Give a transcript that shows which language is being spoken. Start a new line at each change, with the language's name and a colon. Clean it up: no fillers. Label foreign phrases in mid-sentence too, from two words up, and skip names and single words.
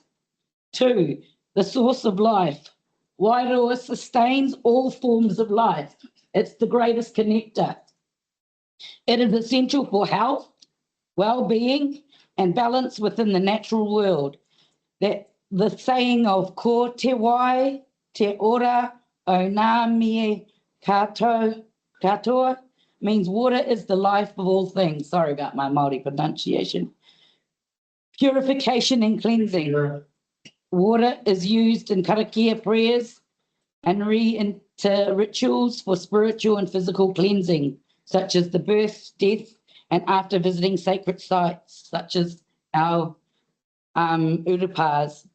English: 2, the source of life. Wairua sustains all forms of life. It's the greatest connector. It is essential for health, well-being, and balance within the natural world. That the saying of
Māori: ko te wai, te ora, o ngā mea katoa
English: means water is the life of all things. Sorry about my Māori pronunciation. Purification and cleansing. Water is used in Karakia prayers and into rituals for spiritual and physical cleansing, such as the birth, death, and after visiting sacred sites, such as our urupas.